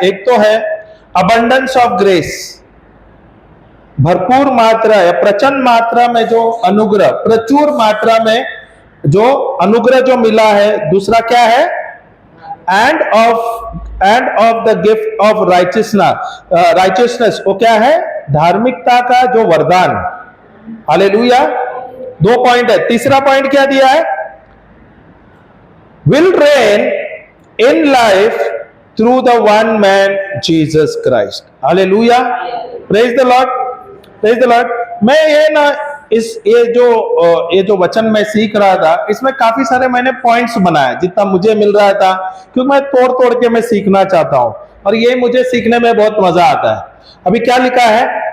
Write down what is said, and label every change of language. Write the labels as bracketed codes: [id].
[hi] एक तो है [en] abundance of grace, [hi] भरपूर मात्रा या प्रचंड मात्रा में जो अनुग्रह, प्रचुर मात्रा में जो अनुग्रह जो मिला है। दूसरा क्या है? [en] and of the gift of righteousness, [hi] वो क्या है? धार्मिकता का जो वरदान। हालेलुया। 2 पॉइंट है। तीसरा पॉइंट क्या दिया है? [en] will reign in life through the one man Jesus Christ. Hallelujah. Praise the Lord. Praise the Lord. [hi] मैं ये जो वचन मैं सीख रहा था इसमें काफी सारे मैंने पॉइंट्स बनाए जितना मुझे मिल रहा था, क्योंकि मैं तोड़ के मैं सीखना चाहता हूं और ये मुझे सीखने में बहुत मजा आता है। अभी क्या लिखा है?